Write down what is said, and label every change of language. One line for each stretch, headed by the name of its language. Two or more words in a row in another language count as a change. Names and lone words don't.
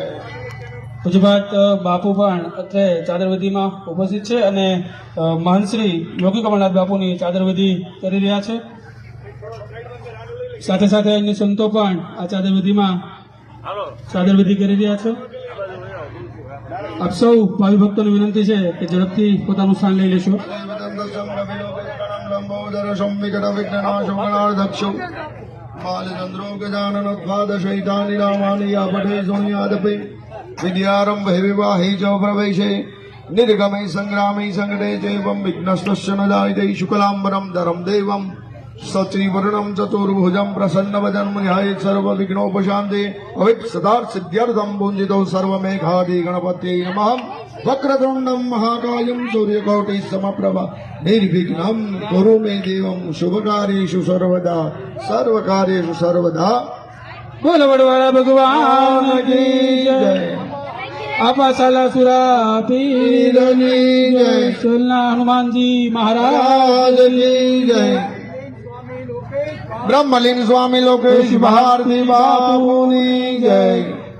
Gujarati: પૂજ્યપાત બાપુ પણ અત્રે ચાદરવિધિમાં ઉપસ્થિત છે અને મહંત શ્રી યોગી કમલનાથ બાપુની ચાદરવિધિ કરી રહ્યા છે. સાથે સાથે અન્ય સંતો પણ આ ચાદરવિધિમાં ચાદરવિધિ કરી રહ્યા છે. આપ સૌ ભાવિ ભક્તોને વિનંતી છે કે ઝડપથી પોતાનું સ્થાન લઈ લેશો.
Sanskrit: बालचंद्रो गजाननोद्वादशैतानि रामानि या पठे सोनियादपि विद्यारम्भे विवाहे च प्रवेशे निर्गमे संग्रामे संकटे चैवं विघ्नस्तस्य न जायते शुक्लाम्बरं धरं देवं सचीवर्णं चतुर्भुजं प्रसन्नवदनं ध्यायेत् सर्वविघ्नोपशान्ते अविघ्नसिद्धार्थ सिद्ध्यर्थं पूजितो सर्वमेघादि गणपत्यै नमः. वक्रतुण्डं महाकायं सूर्यकोटि समप्रभा निर्विघ्नं कुरु मे देवं शुभकार्येषु सर्वदा सर्वकार्येषु सर्वदा.
Gujarati: બોલો વડવાળા ભગવાન કી જય. આપા સાલાસુરા પીરની જય. સોલના હનુમાનજી મહારાજની જય. બ્રહ્મલીન સ્વામી લોકેશ ભારતી બાપુની જય.